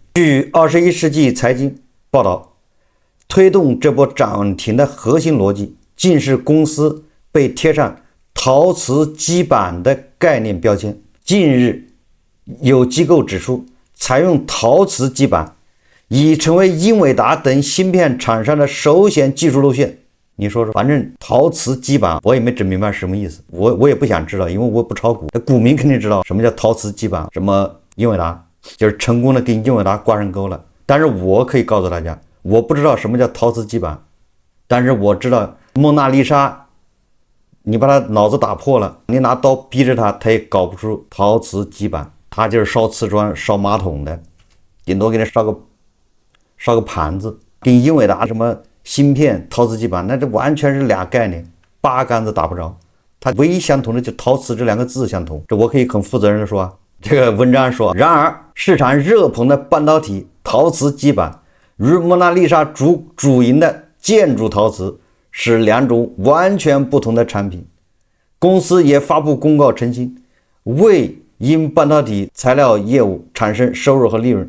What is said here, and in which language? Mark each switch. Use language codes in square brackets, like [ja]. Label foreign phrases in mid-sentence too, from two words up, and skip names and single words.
[zh] 據21世紀財經報道，推動這波漲停的核心邏輯，竟是公司被貼上陶瓷基板的概念標籤。近日有機構指出，採用陶瓷基板已成為英偉達等芯片廠商的首選技術路線。你說說，反正陶瓷基板我也沒整明白什麼意思，我也不想知道，因為我不炒股，股民肯定知道什麼叫陶瓷基板，什麼英偉達，就是成功的跟英偉達掛上鈎了。但是我可以告訴大家，我不知道什麼叫陶瓷基板，但是我知道蒙娜麗莎，你把他腦子打破了，你拿刀逼着他，他也搞不出陶瓷基板，他就是燒瓷磚、燒馬桶的，頂多給你燒個盤子。跟英偉達什麼芯片、陶瓷基板，那這完全是倆概念，八竿子打不着。它唯一相同的就陶瓷這 2個字相同，這我可以很負責任的說啊。這個文章說，然而市場熱捧的半導體陶瓷基板，如蒙娜麗莎主營的建築陶瓷，是2種完全不同的產品。公司也發布公告澄清，未因半導體材料業務產生收入和利潤。